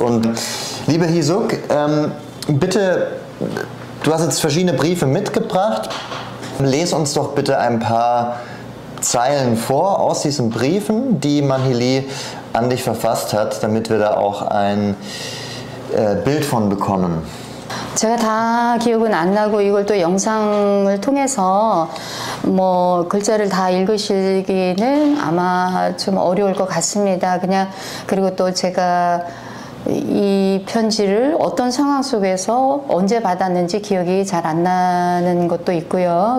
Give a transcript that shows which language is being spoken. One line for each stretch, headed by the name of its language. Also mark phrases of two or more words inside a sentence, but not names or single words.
German: Und liebe Hee-suk, bitte, du hast jetzt verschiedene Briefe mitgebracht. Les uns doch bitte ein paar Zeilen vor aus diesen Briefen, die Manhili an dich verfasst hat, damit wir da auch ein Bild von bekommen.
Korean: 제가 다 기억은 안 나고 이걸 또 영상을 통해서 뭐 글자를 다 읽으시기는 아마 좀 어려울 것 같습니다. 그냥 그리고 또 제가 이 편지를 어떤 상황 속에서 언제 받았는지 기억이 잘 안 나는 것도 있고요.